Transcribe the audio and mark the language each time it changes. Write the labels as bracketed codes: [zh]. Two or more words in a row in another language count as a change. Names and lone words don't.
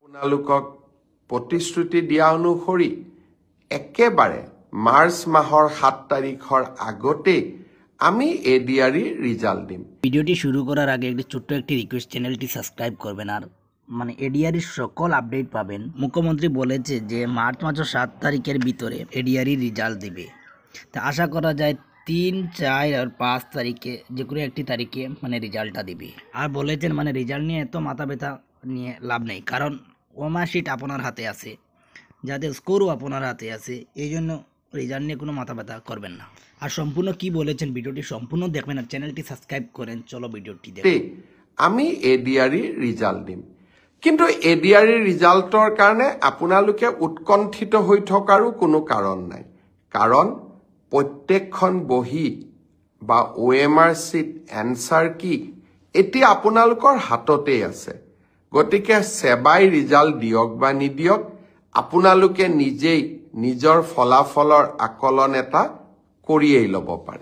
[as] আপোনালোকক প্ৰতিশ্ৰুতি দিয়া অনুসৰি একেবাৰে মাৰ্চ মাহৰ 7 তাৰিখৰ আগতে আমি এডিআরই রেজাল্ট দিম। [bn] ভিডিওটি শুরু করার আগে একটি ছোট্ট একটি রিকোয়েস্ট, চ্যানেলটি সাবস্ক্রাইব করবেন আর এডিআরই সকল আপডেট পাবেন। মুখ্যমন্ত্রী বলেছে যে মার্চ মাসের 7 তারিখের ভিতরে এডিআরই রেজাল্ট দিবে। তা আশা করা যায় 3, 4 আর 5 তারিখে যে কোনো একটি তারিখে রেজাল্টটা দিবে। আর বলেছেন রেজাল্ট নিয়ে এত মাথা ব্যথা নিয়ে লাভ নেই, কারণ ওমার্কশিট আপনার হাতে আছে, যাদের স্কোরও আপনার হাতে আছে, এই জন্য রেজাল্ট নিয়ে কোনো মাথা ব্যথা করবেন না। আর সম্পূর্ণ কি বলেছেন ভিডিওটি সম্পূর্ণ দেখবেন আর চ্যানেলটি সাবস্ক্রাইব করেন। চলো ভিডিওটি দেখি। [as] আমি এডিআরই রেজাল্ট দিম, কিন্তু এডিআরই রেজাল্টৰ কাৰণে আপোনালোকে উৎকণ্ঠিত হৈ থকাৰো কোনো কাৰণ নাই, কাৰণ প্ৰত্যেকখন বহি বা [en] OMR sheet answer key [as] এতিয়া আপোনালোকৰ হাততে আছে। গতিকে সেবাই রেজাল্ট দিয়ক বা নিদিয়ক, আপোনালোকে নিজেই নিজৰ ফলাফলৰ আকলন এটা কৰিয়েই ল'ব পাৰে।